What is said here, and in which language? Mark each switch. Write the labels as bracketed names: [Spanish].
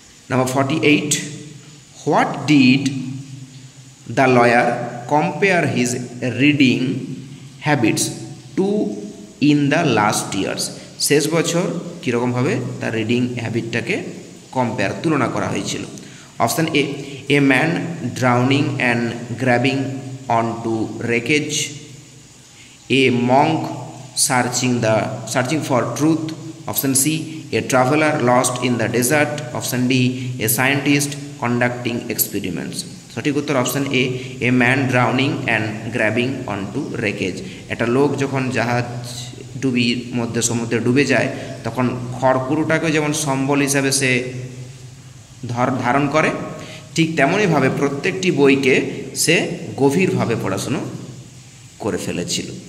[English] number 48, what did the lawyer compare his reading habits to in the last years, [Bangla] শেষ বছর কীরকমভাবে তার reading হ্যাবিটটাকে compare তুলনা করা হয়েছিল। [English] Option A, a man drowning and grabbing on to wreckage, a monk searching for truth. Option C, a traveler lost in the desert. Option D, a scientist conducting experiments. [Bangla] সঠিক উত্তর [English] Option A, a man drowning and grabbing on to wreckage. [Bangla] একটা লোক যখন জাহাজ ডুবির মধ্যে সমুদ্রে ডুবে যায় তখন খড়কুটোটাকে যেমন সম্বল হিসাবে সে ধারণ করে, ঠিক তেমনইভাবে প্রত্যেকটি বইকে সে গভীরভাবে পড়াশুনো করে ফেলেছিল।